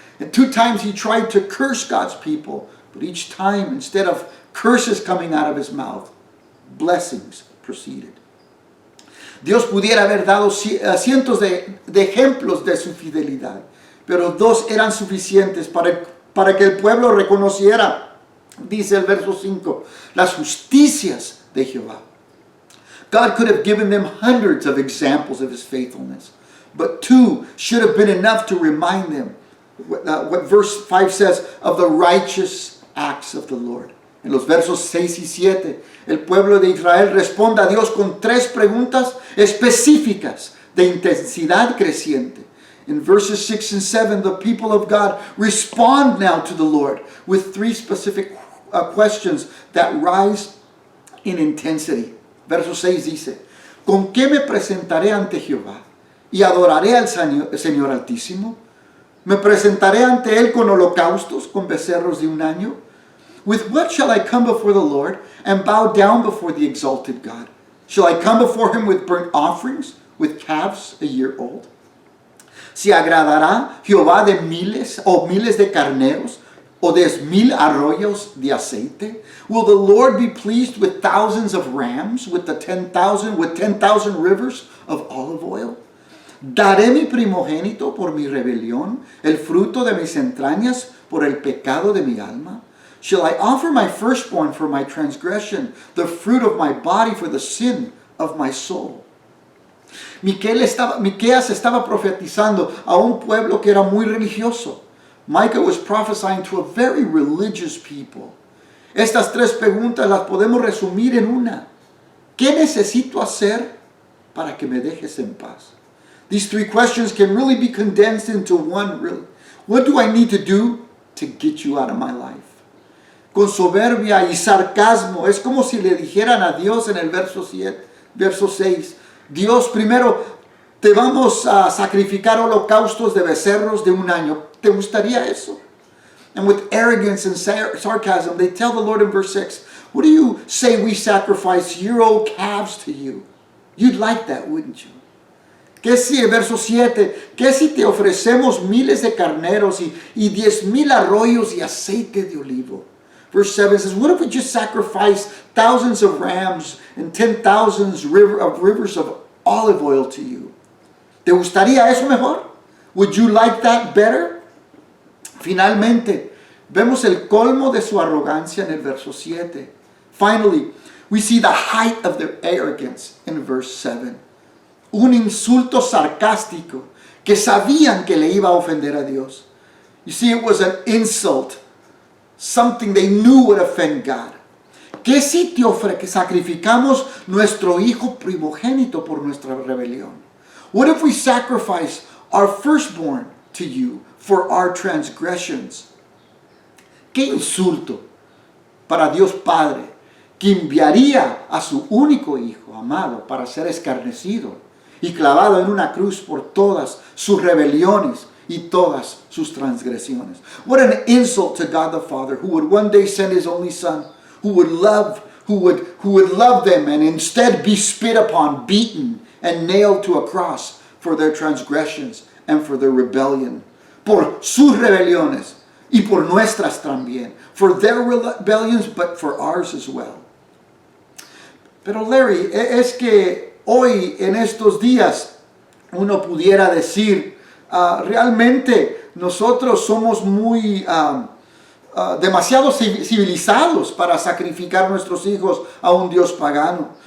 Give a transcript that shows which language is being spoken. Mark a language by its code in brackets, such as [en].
[en] And 2 times he tried to curse God's people, but each time, instead of curses coming out of his mouth, blessings proceeded. [es] Dios pudiera haber dado cientos de ejemplos de su fidelidad, pero 2 eran suficientes para que el pueblo reconociera, dice el verso 5, las justicias de Jehová. [en] God could have given them hundreds of examples of his faithfulness, but 2 should have been enough to remind them what verse 5 says of the righteous acts of the Lord. [es] En los versos 6 y 7, el pueblo de Israel responde a Dios con 3 preguntas específicas de intensidad creciente. [en] In verses 6 and 7, the people of God respond now to the Lord with 3 specific questions that rise in intensity. [es] Verso 6 dice, ¿con qué me presentaré ante Jehová y adoraré al Señor Altísimo? ¿Me presentaré ante Él con holocaustos, con becerros de 1 año? [en] With what shall I come before the Lord and bow down before the exalted God? Shall I come before him with burnt offerings, with calves a year old? [es] ¿Se agradará Jehová de miles de carneros o de 1000 arroyos de aceite? [en] Will the Lord be pleased with thousands of rams, with 10,000 rivers of olive oil? [es] ¿Daré mi primogénito por mi rebelión, el fruto de mis entrañas por el pecado de mi alma? [en] Shall I offer my firstborn for my transgression, the fruit of my body for the sin of my soul? [es] Miqueas estaba profetizando a un pueblo que era muy religioso. [en] Micah was prophesying to a very religious people. [es] Estas 3 preguntas las podemos resumir en una. ¿Qué necesito hacer para que me dejes en paz? [en] These 3 questions can really be condensed into one, really. What do I need to do to get you out of my life? [es] Con soberbia y sarcasmo, es como si le dijeran a Dios en el verso 6, Dios, primero te vamos a sacrificar holocaustos de becerros de 1 año. ¿Te gustaría eso? [en] And with arrogance and sarcasm, they tell the Lord in verse 6, What do you say we sacrifice year-old calves to you? You'd like that, wouldn't you? [es] ¿Qué si, verso 7, qué si te ofrecemos miles de carneros y 10,000 arroyos y aceite de olivo? [en] Verse 7 says, what if we just sacrifice thousands of rams and 10,000 rivers of olive oil to you? [es] ¿Te gustaría eso mejor? [en] Would you like that better? [es] Finalmente, vemos el colmo de su arrogancia en el verso 7. [en] Finally, we see the height of their arrogance in verse 7. [es] Un insulto sarcástico que sabían que le iba a ofender a Dios. [en] You see, it was an insult, something they knew would offend God. [es] ¿Qué si te que sacrificamos nuestro hijo primogénito por nuestra rebelión? [en] What if we sacrifice our firstborn to you for our transgressions? [es] ¡Qué insulto para Dios Padre, que enviaría a su único hijo amado para ser escarnecido y clavado en una cruz por todas sus rebeliones y todas sus transgresiones? [en] What an insult to God the Father, who would one day send his only Son, who would love them and instead be spit upon, beaten, and nailed to a cross for their transgressions and for their rebellion. [es] Por sus rebeliones y por nuestras también. [en] For their rebellions, but for ours as well. [es] Pero Larry, es que hoy en estos días uno pudiera decir, realmente nosotros somos muy demasiado civilizados para sacrificar nuestros hijos a un Dios pagano.